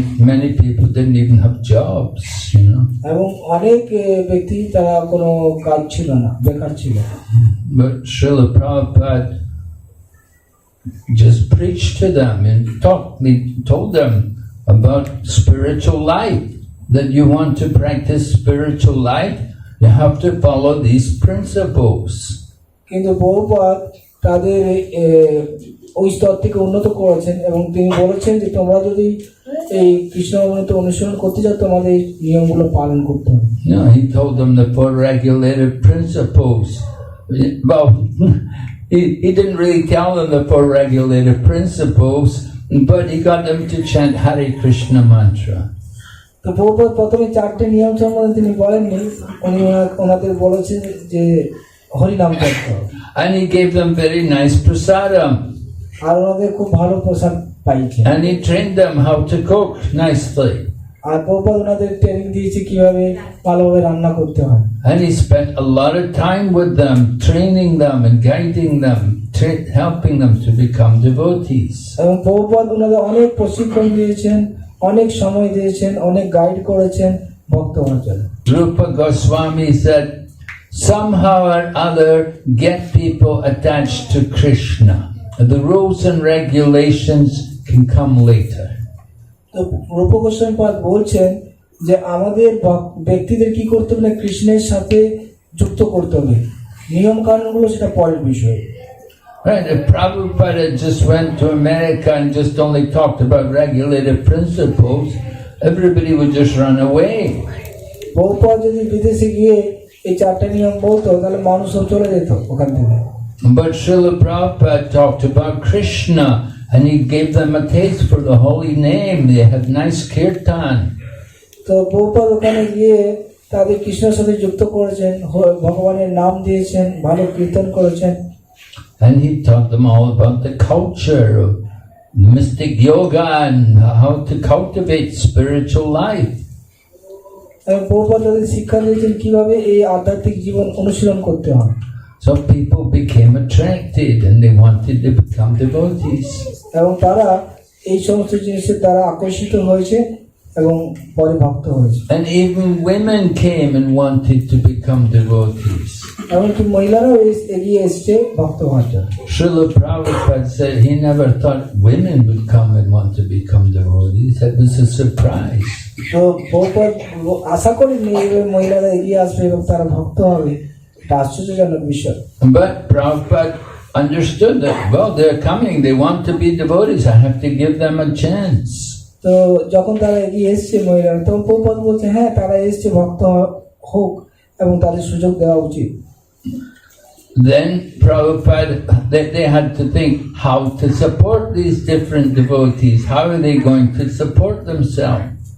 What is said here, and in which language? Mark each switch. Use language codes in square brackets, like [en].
[en] Many people didn't even have jobs, [bn] এবং অনেক ব্যক্তি তারা কোনো কাজ ছিল না, বেকার ছিল। [en] But Srila Prabhupada just preached to them and told them about spiritual life. That you want to practice spiritual life, you have to follow these principles. [bn] কিন্তু প্রভুপাদ তাদের ওই স্তর থেকে উন্নত করেছেন এবং তিনি বলেছেন যে তোমরা যদি এই কৃষ্ণ অমৃত অনুসরণ করতে চাও তোমাদের এই নিয়মগুলো পালন করতে হবে। [en] No, he told them the four regulative principles. Well, he didn't really tell them the four regulative principles, but he got them to chant Hare Krishna mantra. [bn] তো প্রভুপাদ প্রথমে চারটে নিয়ম সম্বন্ধে তিনি বলেননি, উনি ওনাদের বলেছেন যে হরিনাম করতে হবে। [en] And he gave them very nice prasadam. [bn] আর ওনাদের খুব ভালো প্রসাদ পাইছে। [en] And he trained them how to cook nicely. [bn] আর প্রভুপাদ ওনাদের ট্রেনিং দিয়েছে কিভাবে ভালোভাবে রান্না করতে হয়। [en] And he spent a lot of time with them, training them and guiding them, helping them to become devotees. [bn] এবং প্রভুপাদ ওনাদের অনেক প্রশিক্ষণ দিয়েছেন, অনেক সময় দিয়েছেন, অনেক গাইড করেছেন ভক্ত হওয়ার জন্য। [en] Rupa Goswami said, somehow or other get people attached to Krishna. The rules and regulations can come later. [bn] তো রূপ গোস্বামী পাদ বলছেন যে আমাদের ব্যক্তিদের কি করতে হবে, কৃষ্ণের সাথে যুক্ত করতে হবে, নিয়ম কানুনগুলো সেটা পরের বিষয়। [en] Right, if Prabhupada just went to America and just only talked about regulative principles, everybody would just run away. [bn] Prabhupada যদি বিদেশে গিয়ে এই চারটে নিয়ম বলতো তাহলে মানুষ সব চলে যেত ওখান থেকে। [en] But Srila Prabhupada talked about Krishna and he gave them a taste for the holy name. They had nice kirtan. [bn] তো প্রভুপাদ ওখানে গিয়ে তাদের কৃষ্ণের সাথে যুক্ত করেছেন, ভগবানের নাম দিয়েছেন, ভালো কীর্তন করেছেন। [en] And he taught them all about the culture of mystic yoga and how to cultivate spiritual life. [bn] এবং প্রভুপাদ তাদের শিক্ষা দিয়েছেন কিভাবে এই আধ্যাত্মিক জীবন অনুশীলন করতে হয়। [en] So people became attracted and they wanted to become devotees. [bn] এবং তারা এই সমস্ত জিনিসের দ্বারা আকর্ষিত হয়েছে এবং পরে ভক্ত হয়েছে। [en] And even women came and wanted to become devotees. [bn] এমনকি মহিলারাও এগিয়ে এসছে ভক্ত হওয়ার জন্য। [en] Srila Prabhupada said he never thought women would come and want to become devotees. That was a surprise. [bn] তো প্রভুপাদ আশা করেননি মহিলারা এগিয়ে আসবে এবং তারা ভক্ত হবে, এটা আশ্চর্যজনক বিষয়। [en] But Prabhupada understood that, well, they're coming, they want to be devotees, I have to give them a chance. [bn] তো যখন তারা এগিয়ে এসছে মহিলারা, তখন প্রভুপাদ বলছে হ্যাঁ তারা এসছে, ভক্ত হোক এবং তাদের সুযোগ দেওয়া উচিত। [en] Then Prabhupada, they had to think how to support these different devotees. How are they going to support themselves?